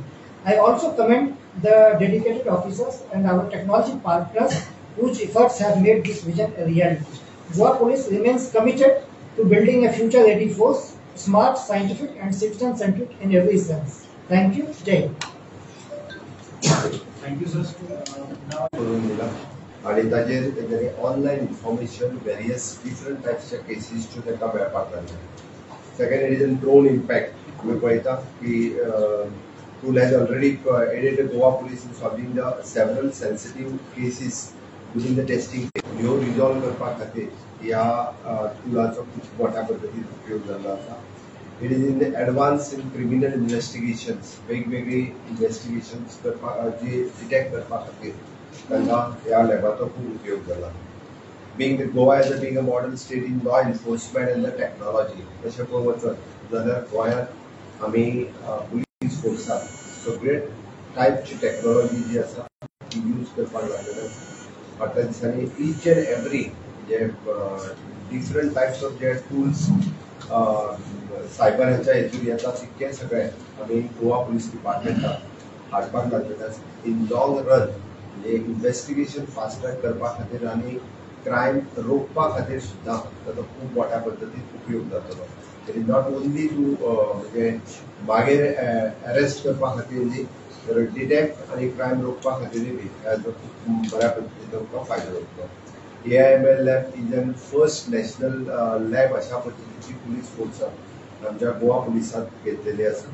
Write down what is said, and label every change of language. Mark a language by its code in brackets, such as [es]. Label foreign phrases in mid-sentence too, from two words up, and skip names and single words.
[en] I also commend the dedicated officers and our technology partners whose efforts have made this vision a reality. Goa Police remains committed to building a future-ready force, smart, scientific and citizen-centric in every sense. Thank you. Jai. Thank you, sir. [kok] आणि ताजेर तेंच्यांनी [en] online information various different [kok] टायप्सच्या केसीसच्यो ताका मेळपाक लागल्या. [en] second it is an drone impact. [kok] तुमी पळयता की [en] tool has already aided the Goa Police in solving the several sensitive cases during the testing. [kok] ह्यो रिजॉल्व करपा खातीर ह्या टुलाचो खूब मोठ्या पद्दतीन उपयोग जाल्लो आसा. [en] it is in advance in criminal investigations, [kok] वेगवेगळी इन्वेस्टिगेशन्स करपाक जे डिटेक्ट करपा खातीर तांकां ह्या लॅबाचो खूब उपयोग जाला. [en] Being that Goa as being a model state in law enforcement and the technology, [kok] तशें पळोवंक वचत जाल्यार गोंयांत आमी पुलीस फोर्साक सगळे टायपची टेक्नॉलॉजी जी आसा ती यूज करपाक लागलेले आसा. फाटल्या दिसांनी [en] each and every [kok] जे [en] different types of [kok] जे [en] tools cyber [kok] ह्याच्या हेतून येता तितके सगळे आमी गोवा पुलीस डिपार्टमेंटाक हाडपाक लागलेले आसा. [en] in long run [kok] म्हणजे [en] investigation fast track [kok] करपा खातीर आनी क्रायम रोखपा खातीर सुद्दां ताचो खूब मोठ्या पद्दतीन उपयोग जातलो. [en] it is not only to [kok] म्हणजे मागीर अरेस्ट करपा खातीर न्ही, तर डिटेक्ट आनी क्रायम रोखपा खातीरूय बी हाजो खूब बऱ्या पद्दतीन तुमकां फायदो जातलो. [en] AIML lab is an first national lab [kok] अशा पद्दतीची पुलीस फोर्सात आमच्या गोवा पुलिसांत घेतलेली आसा.